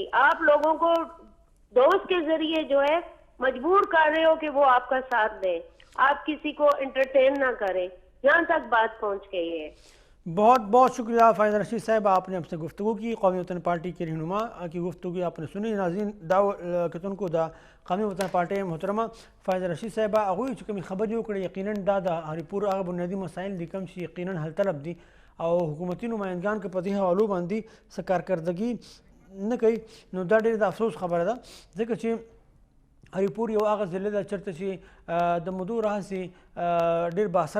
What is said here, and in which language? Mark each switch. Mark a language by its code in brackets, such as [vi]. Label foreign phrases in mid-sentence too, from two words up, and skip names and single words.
[ur] آپ لوگوں کو دوست کے ذریعے جو ہے مجبور کر رہے ہو کہ وہ آپ کا ساتھ دیں، آپ کسی کو انٹرٹین نہ کریں، یہاں تک بات پہنچ گئی ہے۔ بہت بہت شکریہ فائزہ رشید صاحب، آپ نے ہم سے گفتگو کی، قومی وطن پارٹی کے رہنما کی گفتگو آپ نے سنی۔ [ps] ناظرین داو کتن کو دا قومی وطن پارٹی محترمہ فائزہ رشید صاحبہ اغوی چې کومې خبرې وکړې یقیناً دا د هریپور هغه بنیادي مسایل دي کوم چې یقیناً حل طلب دي او حکومتي نمایندګان که په دې حوالو باندې څه کارکردګي نه کوي نو دا ډېر د افسوس خبره ده، ځکه چې هریپور یو هغه ضلع ده چېرته چې د مودو راهیسې ډېر بااثره